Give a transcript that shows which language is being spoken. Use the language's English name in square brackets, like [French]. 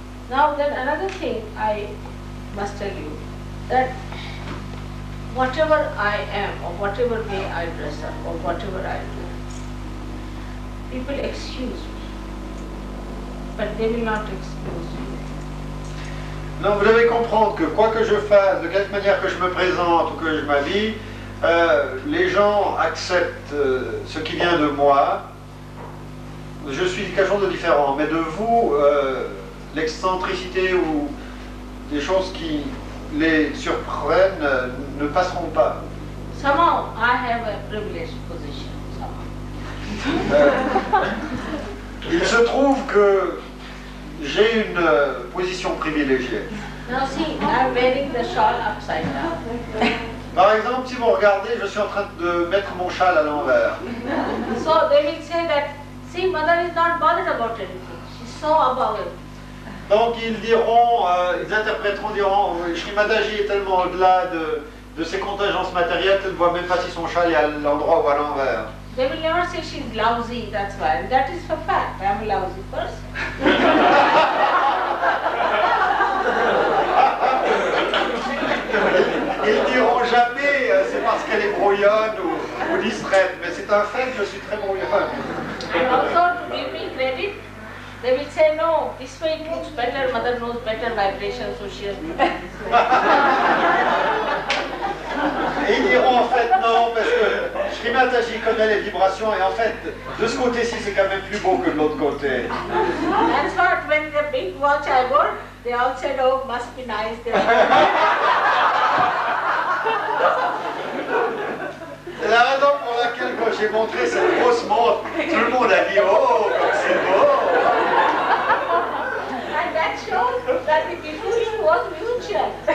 [English] Now then another thing I must tell you, that whatever I am or whatever way I dress up or whatever I do, people excuse me, but they will not excuse you. [French] Non, vous devez comprendre que quoi que je fasse, de quelque manière que je me présente ou que je m'habille, les gens acceptent ce qui vient de moi. Je suis quelque chose de différent, mais de vous, l'excentricité ou des choses qui les surprennent ne passeront pas. [English] Somehow I have a privileged position. Somehow. [French] Il se trouve que j'ai une position privilégiée. [English] Now see, I'm wearing the shawl upside down. [French] Par exemple, si vous regardez, je suis en train de mettre mon châle à l'envers. [English] So they will say that, see, mother is not bothered about anything. She's so above it. [French] Donc ils diront, ils interpréteront, diront, Shri Mataji est tellement au-delà de ses contingences matérielles qu'elle ne voit même pas si son châle est à l'endroit ou à l'envers. [English] They will never say she's lousy, that's why. And that is for fact. I'm a lousy person. [French] Ils diront jamais, c'est parce qu'elle est brouillonne ou distraite, mais c'est un fait que je suis très brouillonne. [English] And also to give me credit, they will say, no, this way it looks better, mother knows better vibration, so she has to do this way. [French] Et ils diront en fait non, parce que Shri Mataji connaît les vibrations et en fait, de ce côté-ci, c'est quand même plus beau que de l'autre côté. [English] That's what, when the big watch I wore, they all said, oh, must be nice. [French] C'est la raison pour laquelle quand j'ai montré cette grosse montre, tout le monde a dit oh, comme c'est beau. [English] And that shows that the diffusion was mutual.